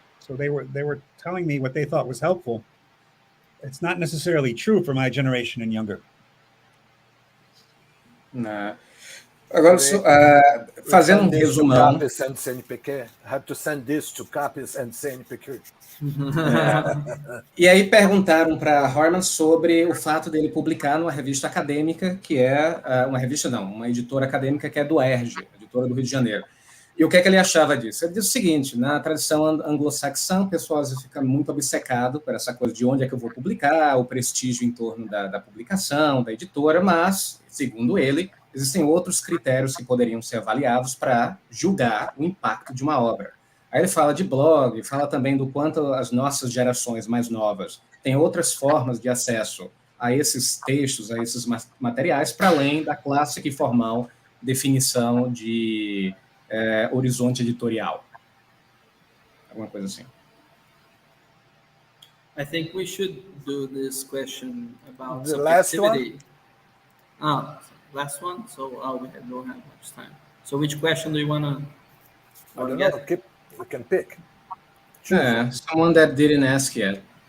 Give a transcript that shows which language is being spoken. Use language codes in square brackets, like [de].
[en] So they were telling me what they thought was helpful. It's not necessarily true for my generation and younger. [pt] Agora, fazendo resumão. [en] Have to send this to CAPES and CNPq. [pt] E aí perguntaram para Harman sobre o fato dele publicar numa revista acadêmica, que é uma editora acadêmica que é do UERJ, editora do Rio de Janeiro. E o que é que ele achava disso? Ele disse o seguinte: na tradição anglo-saxã, o pessoal às vezes fica muito obcecado por essa coisa de onde é que eu vou publicar, o prestígio em torno da publicação, da editora, mas, segundo ele, existem outros critérios que poderiam ser avaliados para julgar o impacto de uma obra. Aí ele fala de blog, fala também do quanto as nossas gerações mais novas têm outras formas de acesso a esses textos, a esses materiais, para além da clássica e formal definição de horizonte editorial. Alguma coisa assim. [en] I think we should do this question about the last one. Last one. So we don't have much time. So which question do you want to get? We can pick. Someone that didn't ask yet.